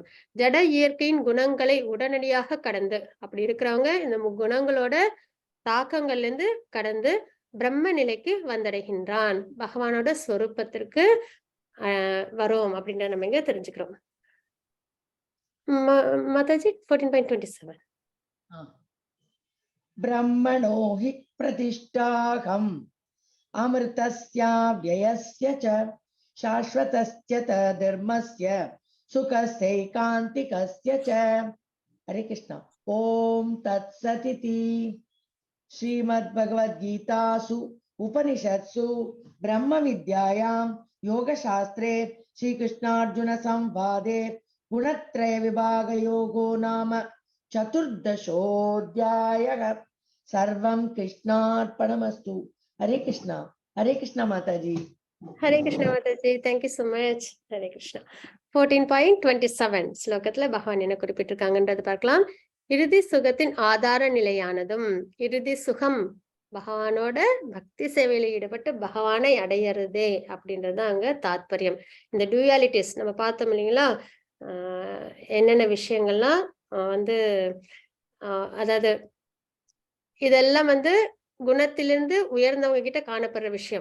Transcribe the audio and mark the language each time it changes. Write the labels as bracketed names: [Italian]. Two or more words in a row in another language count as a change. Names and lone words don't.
[Tamil] ஜட இயற்கையின் குணங்களை உடனடியாக கடந்து அப்படி இருக்கிறவங்க இந்த குணங்களோட தாக்கங்கள்ல இருந்து கடந்து பிரம்ம நிலைக்கு வந்தடைகின்றான். பகவானோட ஸ்வரூபத்திற்கு வரோம் அப்படின்றத நம்ம இங்க தெரிஞ்சுக்கிறோம். மாதாஜி 14.27. [Sanskrit] ब्रह्मणो हि प्रतिष्ठाहम् अमृतस्य व्ययस्य च शाश्वतस्य च धर्मस्य सुखस्यैकान्तिकस्य च। हरे कृष्ण। ओम तत्सदिति श्रीमद्भगवद्गीतासु उपनिषत्सु ब्रह्म विद्यायां योगशास्त्रे श्रीकृष्णार्जुन संवादे गुणत्रय विभाग योगो नाम चतुर्दशोऽध्यायः। सर्वं कृष्णार्पणमस्तु। हरे कृष्णा माताजी। [English] Hare Krishna Mataji, thank you so much. [Sanskrit] Hare Krishna. [Tamil] 14.27 ஸ்லோகத்துல பகவான் என்ன குறிப்பிட்டிருக்காங்கன்றது பார்க்கலாம். இறுதி சுகத்தின் ஆதார நிலையானதும், இறுதி சுகம் பகவானோட பக்தி சேவையில ஈடுபட்டு பகவானை அடையிறதே அப்படின்றது அங்க தாத்பரியம். இந்த டூயாலிட்டிஸ் நம்ம பார்த்தோம் இல்லைங்களா, என்னென்ன விஷயங்கள்லாம் அதாவது இதெல்லாம் குணத்திலிருந்து உயர்ந்தவங்க கிட்ட காணப்படுற விஷயம்.